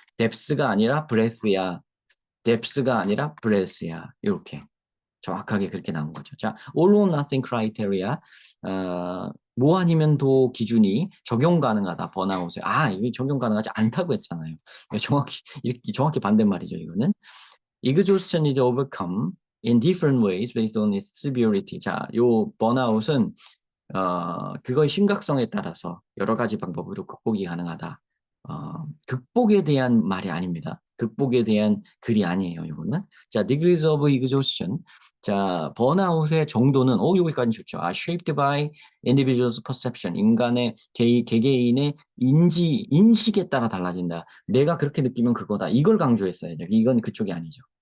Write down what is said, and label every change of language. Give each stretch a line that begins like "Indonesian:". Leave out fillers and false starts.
Korean: 뎁스가 아니라 브레스야. 뎁스가 아니라 브레스야. 이렇게 정확하게 그렇게 나온 거죠.
English: 자, all or nothing criteria.
Korean: 뭐 아니면 도 기준이 적용 가능하다. 번아웃에. 이게 적용 가능하지 않다고 했잖아요. 정확히 반대말이죠, 이거는.
English: exhaustion is overcome in different ways based on its severity.
Korean: 자, 요 번아웃은 그거의 심각성에 따라서 여러 가지 방법으로 극복이 가능하다. 극복에 대한 말이 아닙니다. 극복에 대한 글이 아니에요, 이거는.
English: 자, degrees of exhaustion.
Korean: 자, 번아웃의 정도는, 여기까지 좋죠.
English: shaped by individual's perception.
Korean: 인간의, 개개인의 인식에 따라 달라진다. 내가 그렇게 느끼면 그거다. 이걸 강조했어야죠. 이건 그쪽이 아니죠.